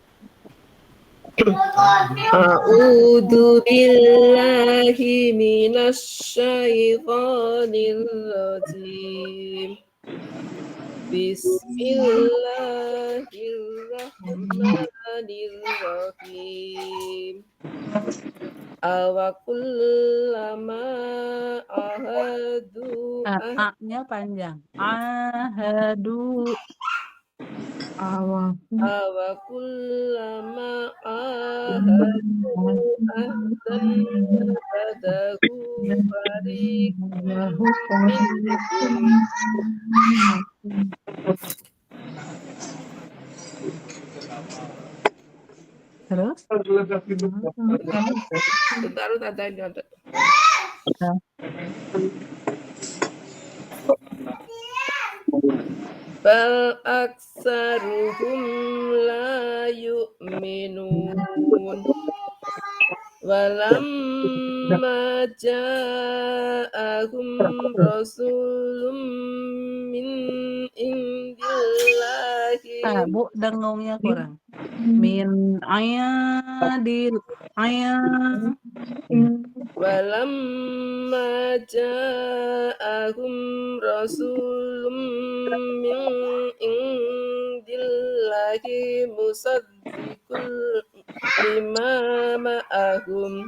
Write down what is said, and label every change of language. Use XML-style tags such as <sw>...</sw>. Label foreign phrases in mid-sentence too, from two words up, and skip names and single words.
<ar>أعوذ بالله من الشيطان الرجيم. Bismillahirrahmanirrahim. أوكلما عاهدوا</ar> <id>A-nya panjang. Ahadu.</id> <ar>أوكلما عاهدوا عهدا نبذه فريق منهم.</ar> <id>Terus? Bentar, ada ini ada.</id> <ar>بل أكثرهم لا يؤمنون. ولما جاءهم رسول من عند الله.</ar> <id>Bu, dengungnya kurang. Min ayadil ayat.</id> <ar>ولما جاءهم رسول من عند الله مصدق لما معهم.</ar>